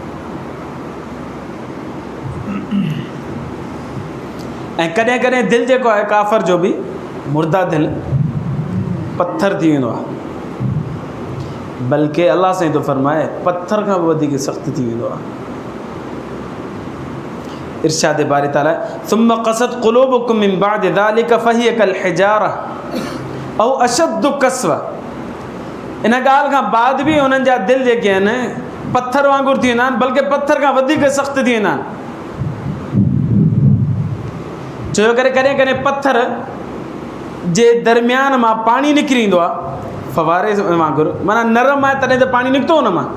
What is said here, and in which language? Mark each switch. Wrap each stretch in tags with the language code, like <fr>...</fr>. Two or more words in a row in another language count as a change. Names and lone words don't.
<sd>ऐं कॾहिं कॾहिं दिलि जेको आहे काफ़र जो बि मुर्दा दिलि पत्थर थी वेंदो आहे, बल्कि अल्लाह साईं थो फरमाए पत्थर खां बि वधीक सख़्तु थी वेंदो आहे। इरशाद बारी ताला</sd> <ar>ثم قست قلوبكم من بعد ذلك فهي كالحجارة أو أشد قسوة.</ar> <sd>इन ॻाल्हि खां बाद बि उन्हनि जा दिलि जेके आहिनि पत्थर वांगुरु थी वेंदा आहिनि, बल्कि पत्थर खां वधीक सख़्तु थी वेंदा आहिनि। छो करे कॾहिं कॾहिं पत्थर जे दरमियान मां पाणी निकिरी ईंदो आहे फवारे वांगुरु, माना नरम आहे तॾहिं त पाणी निकितो हुन मां।</sd>